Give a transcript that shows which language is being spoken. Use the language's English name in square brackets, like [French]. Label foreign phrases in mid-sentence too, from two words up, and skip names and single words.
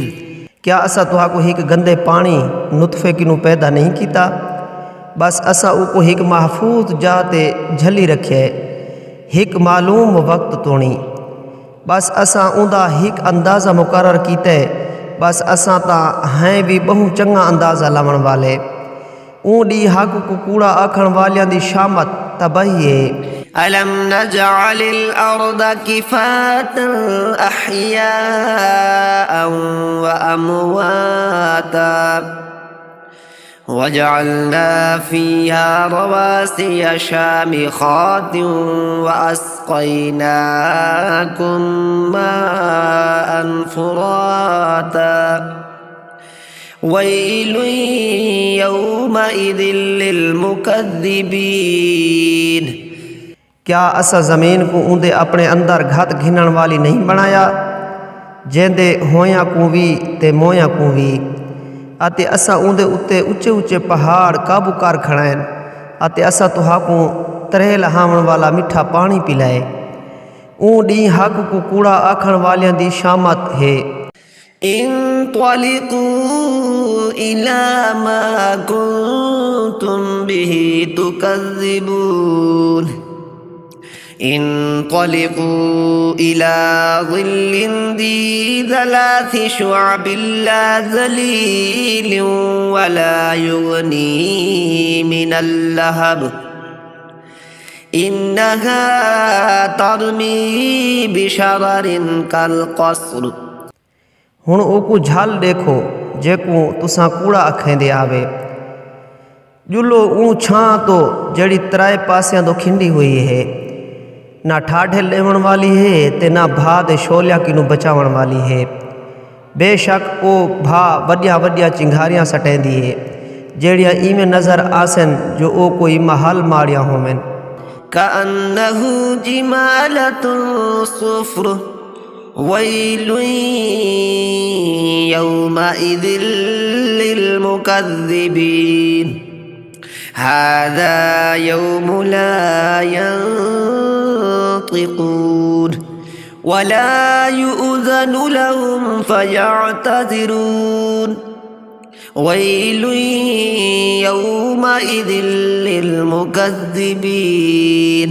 [Saraiki] کیا اسا تہاکوں ہک گندے پانی نطفے کنوں پیدا نہیں کیتا، بس اسا اوکوں ہک محفوظ جاتے جھلی رکھے ہک معلوم وقت توݨی. بس اسا اوندا ہک اندازہ مقرر کیتے، بس اسا تاں ہیں بھی بہوں چنگا اندازہ لاوݨ والے. او ݙینہہ حق کوں کوڑا آکھݨ والیاں دی شامت تباہی ہے. [Arabic] ألم نجعل الأرض كفاتا أحياء وأمواتا وجعلنا فيها رواسي شامخات وأسقيناكم ماء فراتا ويل يومئذ للمكذبين. [Saraiki] کیا اسا زمین کوں اوندے اپݨے اندر گھت گھنݨ والی نہیں بݨایا، جیندے ہویاں کوں بھی تے مویاں کوں بھی اتے اسا اوندے اتے اچے اچے پہاڑ قابو کر کھڑائن اتے اسا تہاکوں ترے لہاوݨ والا مٹھا پانی پلائے. او ݙینہہ حق کوں کوڑا آکھݨ والیاں دی شامت ہے. [Arabic] انطلقوا إلى ما كنتم به तुकज़्ज़िबून انطلقوا إلى ظل ذي ثلاث شعب لا ذليل ولا يغني من اللهب إنها ترمي بشرر كالقصر [Saraiki] ہݨ اوکوں جھال ݙیکھو جیکوں تساں کوڑا اکھیندے آوے جلو اوں چھاں تے جڑی ترائے پاسیاں تے کھنڈی ہوئی ہے نہ ٹھاٹھے لیوݨ والی ہے تے نہ بھا دے شعلیاں کنوں بچاوݨ والی ہے. بے شک او بھا وݙیاں وݙیاں چنگاریاں سٹیندی ہے جیڑیاں ایں نظر آسن جو او کوئی محل ماڑیاں ہووݨ [Arabic] كأنه جمالة صفر ويل يومئذ للمكذبين هذا يوم لا ينطقون ولا يؤذن لهم فيعتذرون ويل يومئذ للمكذبين